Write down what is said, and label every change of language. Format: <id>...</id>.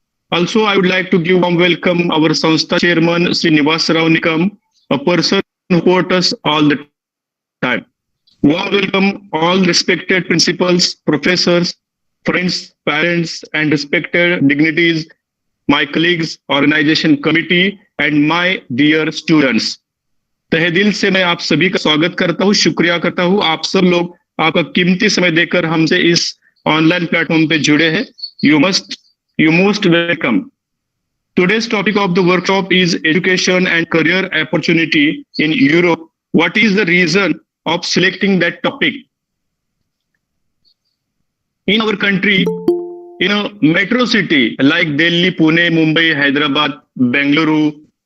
<en>Also, I would like to give warm welcome our Santha chairman, Sri Nivasrao Nikam, a person who supports us all the time. Warm welcome all respected principals, professors, friends, parents, and respected dignitaries, my colleagues, organization committee, and my dear students.</en> <hi>तहे दिल से मैं आप सभी का स्वागत करता हूँ, शुक्रिया करता हूँ। आप सब लोग आपका कीमती समय देकर हमसे इस ऑनलाइन प्लेटफॉर्म पे जुड़े हैं।</hi> <en>You most welcome. Today's topic of the workshop is education and career opportunity in Europe. What is the reason of selecting that topic? In our country, in a metro city like Delhi, Pune, Mumbai, Hyderabad, Bengaluru,</en>